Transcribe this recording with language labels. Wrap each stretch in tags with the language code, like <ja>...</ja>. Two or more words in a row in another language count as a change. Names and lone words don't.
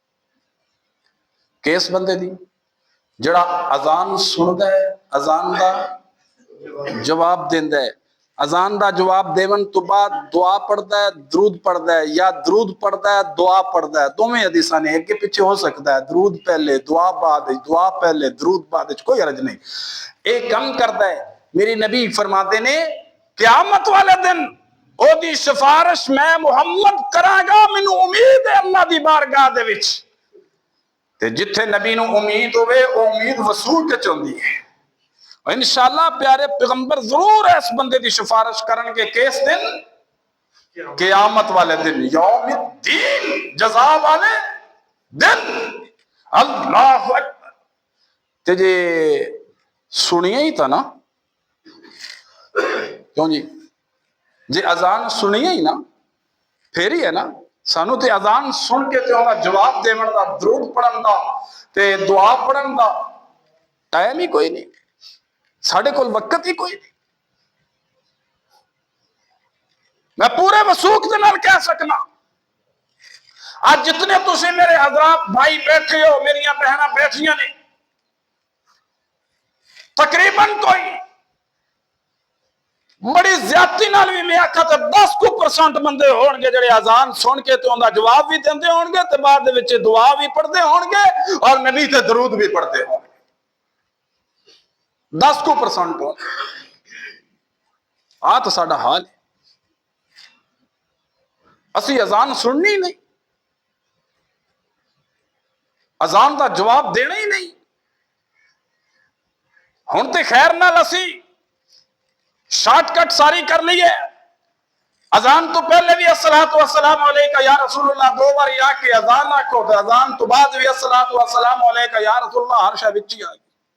<pa>کس بندے دی؟ جڑا اذان سندا ہے، اذان دا جواب دیندا ہے، اذان دا جواب دیون تو بعد دعا پڑھدا ہے، درود پڑھدا ہے، یا درود پڑھدا ہے دعا پڑھدا ہے، دوویں حدیثاں نے ایک کے پیچھے ہو سکتا ہے، درود پہلے دعا بعد، دعا پہلے درود بعد، کوئی حرج نہیں۔ ایک کم کردا ہے، میری نبی فرماتے نے قیامت والے دن او دی سفارش میں محمد کراں گا، مینوں امید ہے اللہ دی بارگاہ دے وچ۔ تے جتھے نبی نو امید ہوئے او امید وصول کے چوندی ہے، اور</pa> <ar>انشاءاللہ</ar> <pa>پیارے پیغمبر ضرور اس بندے دی سفارش کرن کے کس دن؟ قیامت والے دن،</pa> <ar>یوم الدین، جزا والے دن۔ اللہ اکبر۔</ar> <pa>تے جے سنیے ہی تھا نا، کیوں جی جے اذان سنیے ہی نا پھر ہی ہے نا، سانو تے اذان سن کے تے انہاں جواب دیون دا، درود پڑھن دا تے دعا پڑھن دا ٹائم ہی کوئی نہیں، ساڑھے کول وقت ہی کوئی نہیں۔ میں پورے وثوق دے نال کہہ سکنا، آج جتنے تسی میرے حضرات بھائی بیٹھے ہو، میریاں بہناں بیٹھیاں نے، تقریباً کوئی بڑی زیادتی نال بھی میں آکھا تے 10% بندے ہون گے جڑے اذان سن کے تے اندا جواب بھی دیندے ہون گے تے بعد دے وچ دعا بھی پڑھدے ہون گے اور نبی تے درود بھی پڑھدے ہون گے۔ 10% ہون گے۔ تو ساڈا حال ہے، اسی اذان سننی نہیں، اذان دا جواب دینا ہی نہیں۔ ہن تے خیر نال اسی شارٹ کٹ ساری کر لیے، اذان تو پہلے بھی</pa> <ar>الصلاۃ والسلام علیکہ یا رسول اللہ</ar> <pa>2 بار آ کے اذان آکھو، تو اذان تو بعد بھی</pa> <ar>الصلاۃ والسلام علیکہ یا رسول اللہ</ar> <pa>ہر شے وچ ہی آ گئی۔</pa>